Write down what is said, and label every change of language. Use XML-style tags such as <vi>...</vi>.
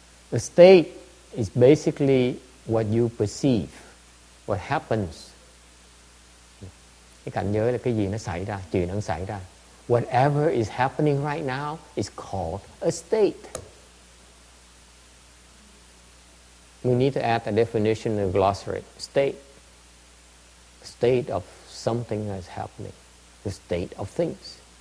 <en>The state is basically what you perceive, what happens.</en> <vi>Cái cảnh giới là cái gì nó xảy ra, chuyện nó xảy ra.</vi> <en>Whatever is happening right now is called a state. We need to add a definition in the glossary. State. State of something that's happening. The state of things.</en>